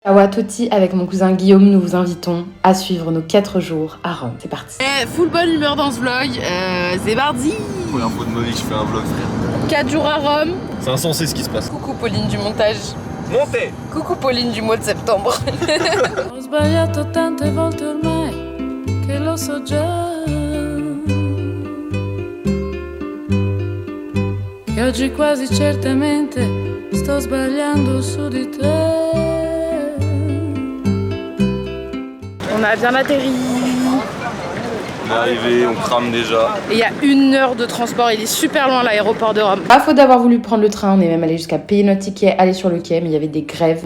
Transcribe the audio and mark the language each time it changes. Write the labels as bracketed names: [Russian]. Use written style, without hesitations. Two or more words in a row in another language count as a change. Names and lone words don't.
[French] Ciao à tutti, avec mon cousin Guillaume, nous vous invitons à suivre nos 4 jours à Rome. C'est parti. Full bonne humeur dans ce vlog, c'est parti. Première fois de ma vie que je fais un vlog, frère. 4 jours à Rome. C'est insensé ce qui se passe. Coucou Pauline du montage. Montez. Coucou Pauline du mois de septembre. [Italian] Ho sbagliato tante volte ormai che lo so già che oggi quasi certamente sto sbagliando su di te. [French] On a bien atterri. On est arrivé, on crame déjà. Et il y a 1 heure de transport, il est super loin l'aéroport de Rome. Pas faute d'avoir voulu prendre le train, on est même allé jusqu'à payer notre ticket, aller sur le quai, mais il y avait des grèves.